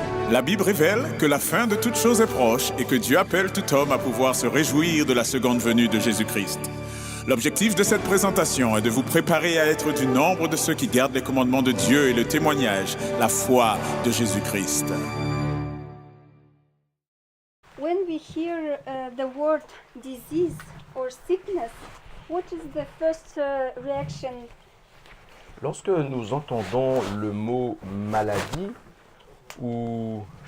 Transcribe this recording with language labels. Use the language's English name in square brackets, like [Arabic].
[French] La Bible révèle que la fin de toute chose est proche et que Dieu appelle tout homme à pouvoir se réjouir de la seconde venue de Jésus-Christ. L'objectif de cette présentation est de vous préparer à être du nombre de ceux qui gardent les commandements de Dieu et le témoignage, la foi de Jésus-Christ. [English] When we hear the word disease or sickness, what is the first reaction? [French] Lorsque nous entendons le mot maladie ou